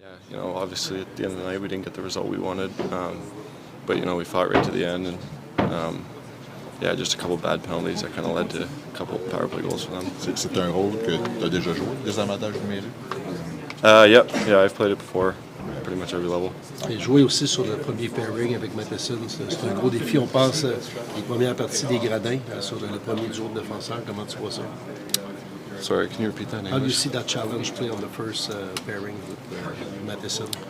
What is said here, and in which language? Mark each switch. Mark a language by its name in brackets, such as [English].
[English] Yeah, obviously at the end of the night we didn't get the result we wanted, but we fought right to the end, and just a couple bad penalties that kind of led to a couple power play goals for them. [French] C'est un rôle que tu as déjà joué, des avantages numériques? [English] Yeah, I've played it before, pretty much every level. [French] Et jouer aussi sur le premier pairing avec Matheson, c'est un gros défi. On passe les premières parties des gradins sur le premier duo de défenseurs. Comment tu vois ça? [English] Sorry, can you repeat that in English? How do you see that challenge play on the first pairing with Matheson?